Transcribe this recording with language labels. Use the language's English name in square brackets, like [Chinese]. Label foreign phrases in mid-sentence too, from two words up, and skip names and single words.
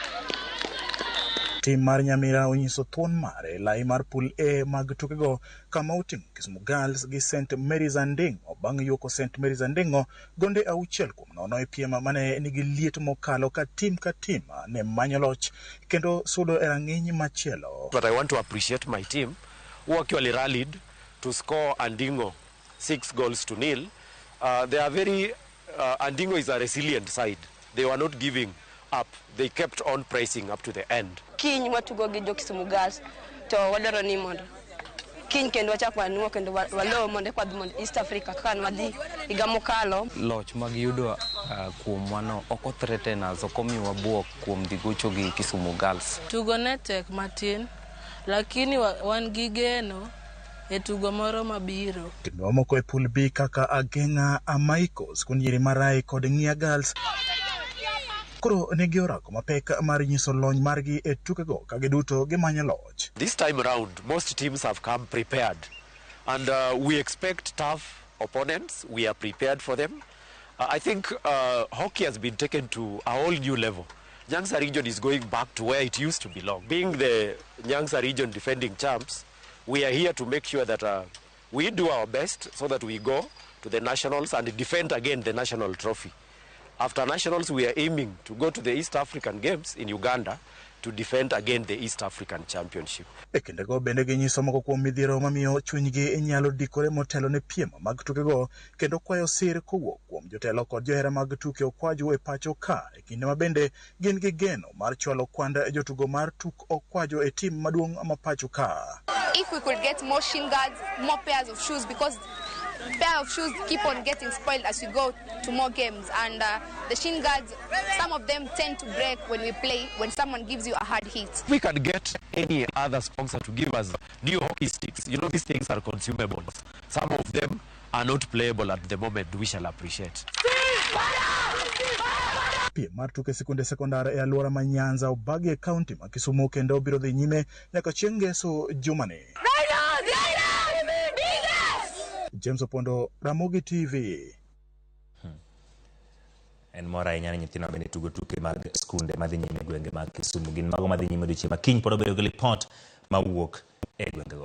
[Luo (Kenya and Tanzania)] Tim mar Nyamira onyiso thuon mare lai mar pool A mag tukego kama oting'o Kisumu Girls gi St Mary's Anding'o bang' yuoko St Mary's Anding'o gonde 6 kuom nono e piem mane nigi liet mokalo ka tim ne manyo loch kendo sudo e rang'iny machielo. [English] But I want to appreciate my team who actually rallied to score Anding'o 6-0. They are very Anding'o is a resilient side. They were not giving up. They kept on pressing up to the end. [Luo (Kenya and Tanzania)] Kiny watugo gi jo Kisumu Girls to wadaro ni mondo kiny kendo wachak wanuo kendo walo mondo kwadhi mondo East Africa kaka nwadhi higa mokalo. Loch mag yudo kuom mano oko threateners okomiwa buok kuom dhi gocho gi Kisumu Girls. Tugo ne tek matin lakini wan gi geno e tugo moro mabiro. Timbe mamoko e pool B kaka Ageng'a, Amaiko, skund nyiri Marai kod Ng'ia Girls koro nigi orako mapek mar nyiso lony margi e tukego ka giduto gimanyo loch. [English] This time around, most teams have come prepared and we expect tough opponents. We are prepared for them. I think hockey has been taken to a whole new level. Nyanza region is going back to where it used to belong. Being the Nyanza region defending champs, we are here to make sure that we do our best so that we go to the nationals and defend again the national trophy. After nationals, we are aiming to go to the East African Games in Uganda to defend again the East African Championship. [Luo (Kenya and Tanzania)] E kindego bende ginyiso moko kuom midhiero mamiyo chunygi nyalo dikore motelo ne piem mag tukego kendo kwayo sir kowuok kuom jotelo kod johera mag tuke okwajo e pacho ka e kinde ma bende gin gi geno mar chwalo kwand jotugo mar tuk okwajo e tim maduong' ma pacho ka. [English] If we could get more shin guards, more pairs of shoes, because pair of shoes keep on getting spoiled as we go to more games, and the shin guards, some of them tend to break when we play, when someone gives you a hard hit. We can get any other sponsor to give us new hockey sticks. You know, these things are consumables. Some of them are not playable at the moment. We shall appreciate. [Luo (Kenya and Tanzania)] Piem mar tuke sikunde sekondar e alwora ma Nyanza obagi e kaunti ma Kisumu kendo biro dhi nyime nyaka chieng' ngeso jumani. James Opondo, Ramogi TV. En mora ahinya ni nyithindo bende tugo tuke mag skunde madhi nyime gwenge mag Kisumu gin mago madhi nyime odiochieng' ma kiny pod obedo gi lipot mawuok e gwengego.